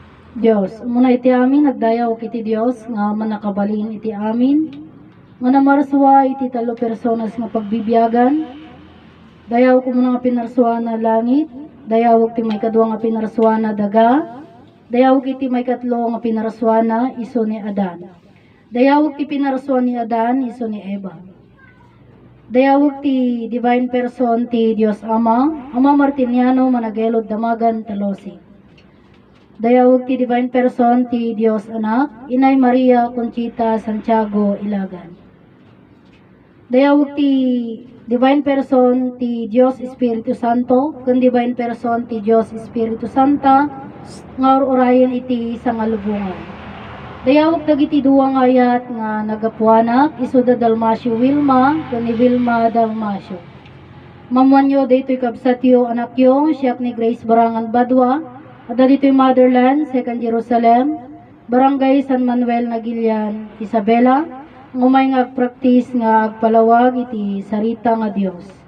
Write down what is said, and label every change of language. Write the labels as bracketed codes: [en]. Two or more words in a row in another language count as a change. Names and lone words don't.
[ilo] Dios, muna iti amin, nagdayaw kiti Dios, nga manakabalin iti amin, nga namarswa iti talo personas nga pagbibiyagan, dayaw ko muna nga pinarswa na langit, dayaw ti may kadwa nga pinarswa na daga, dayaw iti may katlo nga pinarswa na iso ni Adan, dayaw ti pinarswa ni Adan iso ni Eva, dayaw ti [en] divine person [ilo] ti Dios Ama Martiniano managelod damagan talosi. Dayawag ti [en] divine person [ilo] ti Dios Anak, Inay Maria Conchita Santiago Ilagan. Dayawag ti [en] divine person [ilo] ti Dios Espiritu Santo, kun [en] divine person [ilo] ti Dios Espiritu Santa, nga orayan iti sangalubungan. Dayawag dagiti duwang ayat nga nagapuanak, isu da Dalmasio Wilma, kun ni Wilma Dalmasio. Mamuanyo daytoy kabsatyo anakyo, siyak ni Grace Barangan Badwa, ada dito'y Motherland, Second Jerusalem, Barangay San Manuel Nagilian, Isabela, ngumay nga agpraktis nga agpalawag iti sarita nga Dios.